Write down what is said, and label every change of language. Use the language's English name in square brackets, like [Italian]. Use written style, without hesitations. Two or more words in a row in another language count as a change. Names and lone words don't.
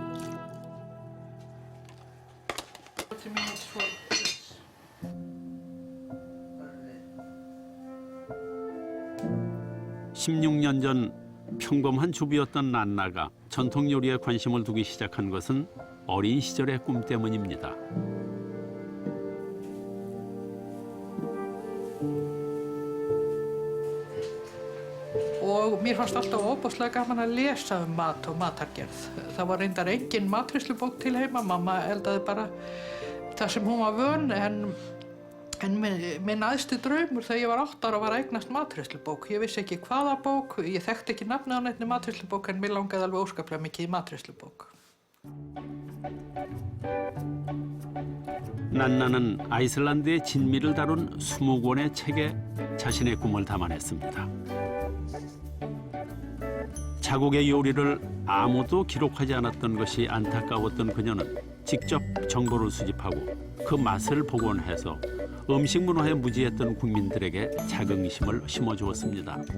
[Korean] (16년) 전 평범한 주부였던 난나가 전통 요리에 관심을 두기 시작한 것은 어린 시절의 꿈 때문입니다. [Icelandic] Og mér fannst alltaf ofboðslega gaman að lesa mat og matargerð. Það var reyndar engin matreiðslubók til heima. Mamma eldaði bara það sem hún var vön en minn æðsti draumur þegar ég var 8 ára var að eignast matreiðslubók. Ég vissi ekki hvaða bók, ég þekkti ekki nafnið á neinni matreiðslubók en mér langaði alveg óskaplega mikið í matreiðslubók. [Korean] 난나는 아이슬란드의 진미를 다룬 20권의 책에 자신의 꿈을 담아냈습니다. 자국의 요리를 아무도 기록하지 않았던 것이 안타까웠던 그녀는 직접 정보를 수집하고 그 맛을 복원해서 음식 문화에 무지했던 국민들에게 자긍심을 심어주었습니다.